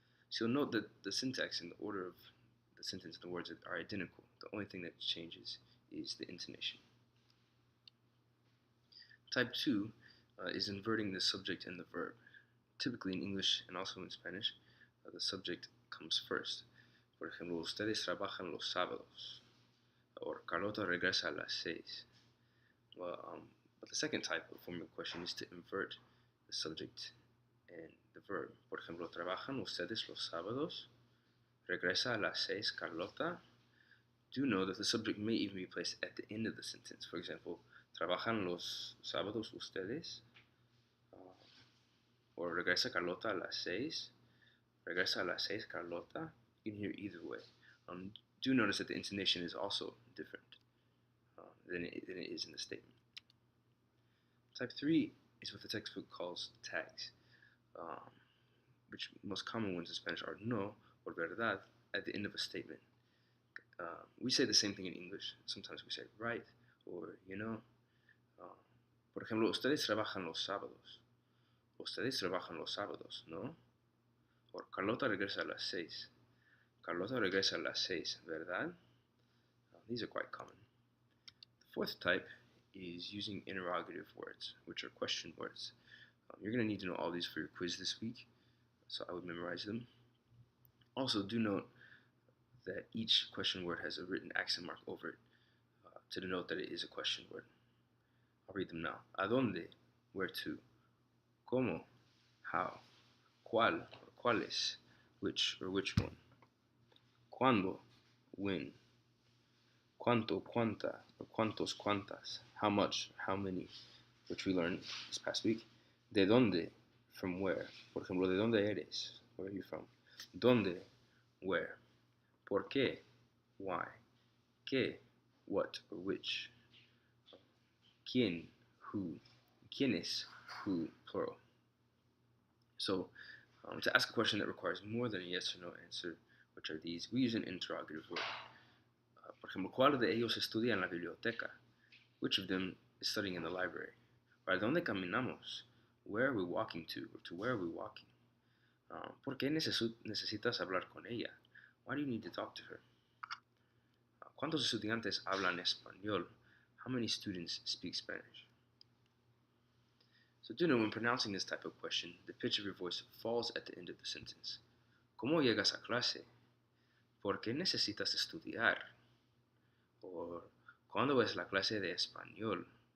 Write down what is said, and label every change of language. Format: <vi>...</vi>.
<en>So you'll note that the syntax and the order of the sentence and the words are identical. The only thing that changes is the intonation. Type 2 is inverting the subject and the verb. Typically in English and also in Spanish, the subject comes first.</en> <es>Por ejemplo, ustedes trabajan los sábados, or Carlota regresa a las 6.</es> <en>But the second type of forming a question is to invert the subject and the verb.</en> <es>Por ejemplo, trabajan ustedes los sábados, regresa a las 6 Carlota.</es> <en>Do know that the subject may even be placed at the end of the sentence. For example,</en> <es>trabajan los sábados ustedes, or regresa Carlota a las 6, regresa a las 6 Carlota.</es> <en>You can hear either way. Do notice that the intonation is also different than it is in the statement. Type 3 is what the textbook calls tags, which most common ones in Spanish are no or verdad at the end of a statement. We say the same thing in English. Sometimes we say right or you know.</en> <es>Por ejemplo, ustedes trabajan los sábados. Ustedes trabajan los sábados, ¿no? Or Carlota regresa a las 6. Carlota regresa a las 6, ¿verdad?</es> <en>These are quite common. The fourth type is using interrogative words, which are question words. You're going to need to know all these for your quiz this week, so I would memorize them. Also, do note that each question word has a written accent mark over it to denote that it is a question word. I'll read them now.</en> <es>¿A dónde?</es> <en>Where to?</en> <es>¿Cómo?</es> <en>How?</en> <es>¿Cuál?</es> <en>Or</en> <es>¿cuáles?</es> <en>Which or which one?</en> <es>¿Cuándo?</es> <en>When?</en> <es>¿Cuánto? ¿Cuánta?</es> <en>Or</en> <es>¿cuántos? ¿Cuántas?</es> <en>How much? How many? Which we learned this past week.</en> <es>¿De dónde?</es> <en>From where?</en> <es>Por ejemplo, ¿de dónde eres?</es> <en>Where are you from?</en> <es>¿Dónde?</es> <en>Where?</en> <es>¿Por qué?</es> <en>Why?</en> <es>¿Qué?</es> <en>What or which?</en> <es>¿Quién?</es> <en>Who?</en> <es>¿Quiénes?</es> <en>Who? Plural. So, to ask a question that requires more than a yes or no answer, which are these, we use an interrogative word.</en> <es>Por ejemplo, ¿cuál de ellos estudia en la biblioteca?</es> <en>Which of them is studying in the library?</en> <es>¿Para dónde caminamos?</es> <en>Where are we walking to? Or to where are we walking?</en> <es>¿Por qué necesitas hablar con ella?</es> <en>Why do you need to talk to her?</en> <es>¿Cuántos estudiantes hablan español?</es> <en>How many students speak Spanish? So do know when pronouncing this type of question, the pitch of your voice falls at the end of the sentence.</en> <es>¿Cómo llegas a clase? ¿Por qué necesitas estudiar? Or ¿cuándo es la clase de español?</es>